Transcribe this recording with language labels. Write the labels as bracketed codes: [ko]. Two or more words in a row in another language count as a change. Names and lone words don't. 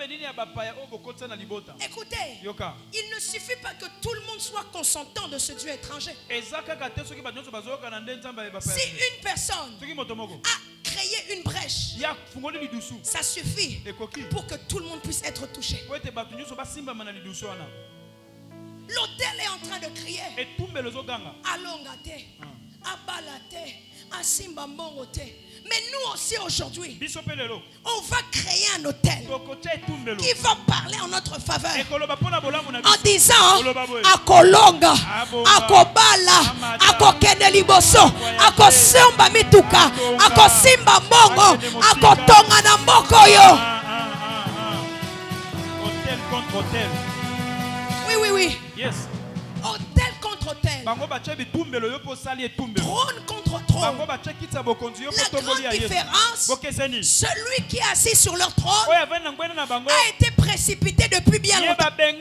[fr] Écoutez, il ne suffit pas que tout le monde soit consentant de ce Dieu étranger. Si une personne a créé une brèche, ça suffit pour que tout le monde puisse être touché. L'autel est en train de crier. [ln] Alongate, abalate, asimba mbongote. [fr] Mais nous aussi aujourd'hui, on va créer un autel qui va parler en notre faveur en disant [ln] akolonga, akobala, akokende liboso, akosemba mituka, akosimba mbongo, akotonga na mboko yo. [fr] Autel contre autel. Oui. [en] Yes. [fr] Autel contre autel. Trône contre trône. La grande différence, celui qui est assis sur leur trône a été précipité depuis bien longtemps.